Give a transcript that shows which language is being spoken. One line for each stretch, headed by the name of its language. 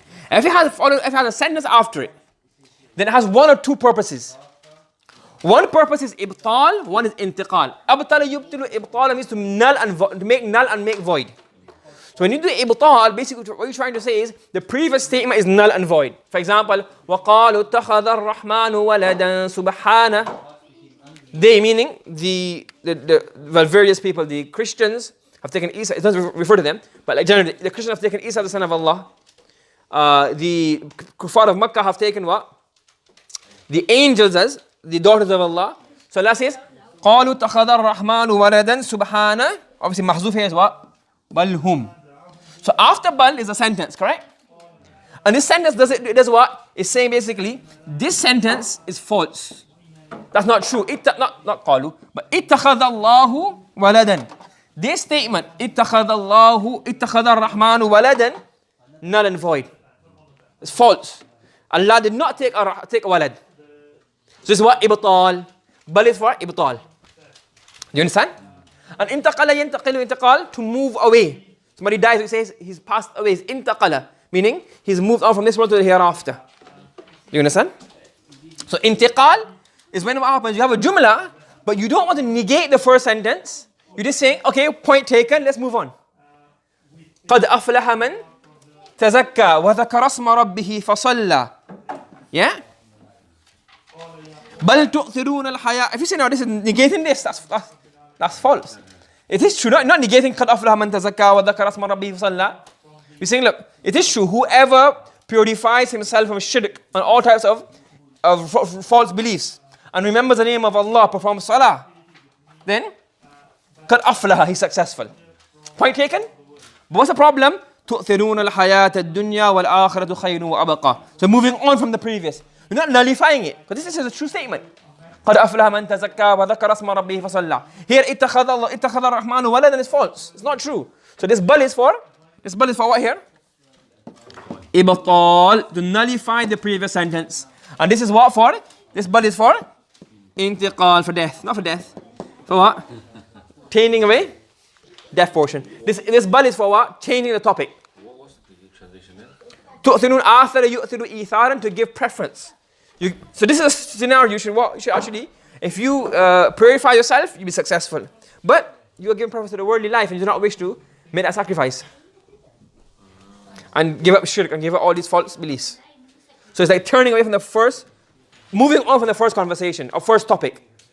English: If it has a sentence after it, then it has one or two purposes. One purpose is ibtal, one is intiqal. Abtala yubtilu, ibtala means to make null and make void. So when you do ibtal, basically what you're trying to say is the previous statement is null and void. For example,
Arabic: وَقَالُوا اتَّخَذَ الرَّحْمَنُ وَلَدًا سُبْحَانَهُ.
English: They, meaning the various people, the Christians have taken Isa, it doesn't refer to them, but like generally, the Christians have taken Isa, the son of Allah. The kuffar of Makkah have taken what? The angels as the daughters of Allah. So Allah says,
Arabic: قَالُوا اتَّخَذَ الرَّحْمَنُ وَلَدًا سُبْحَانَهُ.
English: Obviously, mahzuf here is what? Balhum. So after bal is a sentence, correct? And this sentence does what? It's saying basically, this sentence is false. That's not true. Not qalu, but
Arabic: ittakhadha Allahu waladan.
English: This statement,
Arabic: ittakhadha ar-Rahmanu waladan,
English: null and void. It's false. Allah did not take a walad. So this is what? Ibtal. Bal is for ibtal. Do you understand? And intaqala yantaqilu intiqal, to move away. Somebody dies, it says he's passed away. It's intaqala, meaning he's moved on from this world to the hereafter. Do you understand? So intiqal is when what happens, you have a jumla, but you don't want to negate the first sentence. You're just saying, okay, point taken, let's move on.
Arabic: قَدْ أَفْلَحَ مَنْ تَزَكَّى وَذَكَرَ اسْمَ رَبِّهِ فَصَلَّى.
English: Yeah?
Arabic: بَلْ تُؤْثِرُونَ الْحَيَاةَ.
English: If you say, no, this is negating this, that's false. It is true, not negating
Arabic: قَدْ أَفْلَحَ مَنْ تَزَكَّى وَذَكَرَ اسْمَ رَبِّهِ فَصَلَّى.
English: You're saying, look, it is true, whoever purifies himself from shirk and all types of false beliefs and remembers the name of Allah, performs salah, then
Arabic: قَدْ أَفْلَحَ,
English: he's successful. Point taken? But what's the problem?
Arabic: تُؤْثِرُونَ الْحَيَاةَ الدُّنْيَا وَالْآخِرَةُ خَيْرٌ وَأَبْقَى.
English: So moving on from the previous. You're not nullifying it, because this is a true statement.
Arabic: قَدْ أَفْلَحَ مَنْ تَزَكَّى وَذَكَرَ اسْمَ رَبِّهِ فَصَلَّى.
English: Here,
Arabic: اتَّخَذَ الرَّحْمَنُ وَلَدًا
English: is false. It's not true. So this bal is for what here? Ibtal, to nullify the previous sentence. And this is what for? This bal is for intiqal, for death. Not for death. For what? Changing away death portion. This bal is for what? Changing the topic. What was the translation there?
Arabic: تُؤْثِرُونَ آثَرَ يُؤْثِرُ إِيثَارًا,
English: to give preference. So this is a scenario you should actually, if you purify yourself, you'll be successful. But you are given purpose to the worldly life and you do not wish to make that sacrifice. And give up shirk and give up all these false beliefs. So it's like turning away from the first, moving on from the first conversation, or first topic.